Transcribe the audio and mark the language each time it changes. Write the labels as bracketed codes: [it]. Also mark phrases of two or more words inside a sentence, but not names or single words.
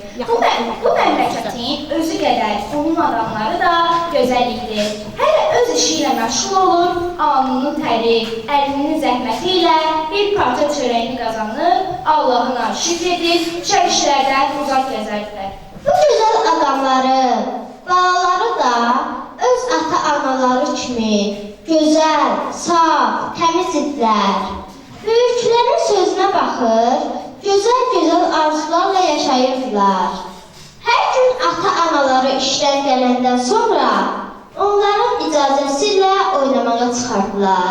[tr] Bu memleketin özü kadar onun adamları da güzel idi. Her öz işiyle meşgul olur, alnının teri, elinin zəhmətiyle bir parça çöreğini kazanır, Allah'ına şükredir, çəkişlərdən uzak gezerdiler. Bu güzel adamları, [az] balaları da öz ata-analары kimi güzel, saf, təmiz idilər. Büyüklərin sözünə baxır, gözəl-gözəl arzularla yaşayırdılar. Hər gün ata-anaları işdən gələndən sonra onların icazəsi ilə oynamağa çıxardılar.